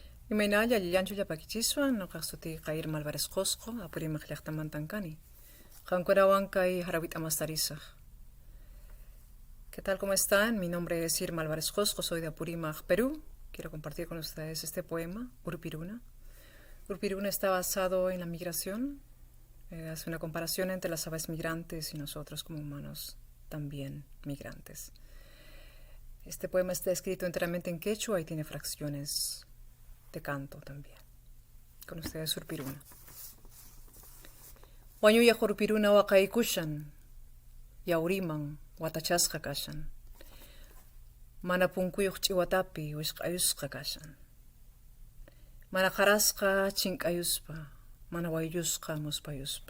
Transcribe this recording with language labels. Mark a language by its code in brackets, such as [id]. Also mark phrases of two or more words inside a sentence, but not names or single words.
[qu] Imaynaya lillanchu llapakichiswan nuqaqsuti Irma Álvarez Qosqo apurimaq llaqtamantan kani. Qankunawan kay harawit amastarisaq. [es] ¿Qué tal? ¿Cómo están? Mi nombre es Irma Álvarez Qosqo, soy de Apurímac, Perú. Quiero compartir con ustedes este poema, Urupiruna. Urupiruna está basado en la migración. Hace una comparación entre las aves migrantes y nosotros como humanos, también migrantes. Este poema está escrito enteramente en quechua y tiene fracciones de canto también. Con ustedes Urupiruna. [qu] Wañuya Urupiruna wakaykushan, yauriman, watachasqa kashan. Mana punkuyuq ch'iwatapi wishq'ayusqa kashan. Mana qarasqa chink'ayuspa, mana wayllusqa muspayuspa.